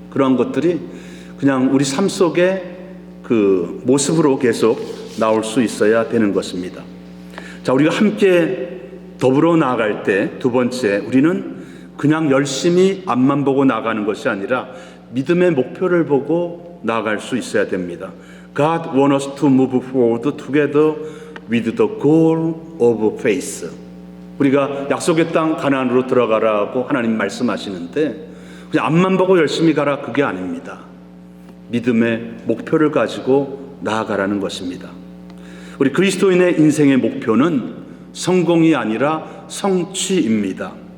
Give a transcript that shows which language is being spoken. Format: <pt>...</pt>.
<ko>그러한 것들이 그냥 우리 삶 속에 그 모습으로 계속 나올 수 있어야 되는 것입니다. 자, 우리가 함께 더불어 나아갈 때 두 번째 우리는 그냥 열심히 앞만 보고 나가는 것이 아니라 믿음의 목표를 보고 나아갈 수 있어야 됩니다.</ko> <en>God wants us to move forward together with the goal of faith.</en> <ko>우리가 약속의 땅 가나안으로 들어가라고 하나님 말씀하시는데 그냥 앞만 보고 열심히 가라 그게 아닙니다. 믿음의 목표를 가지고 나아가라는 것입니다. 우리 그리스도인의 인생의 목표는 성공이 아니라 성취입니다.</ko>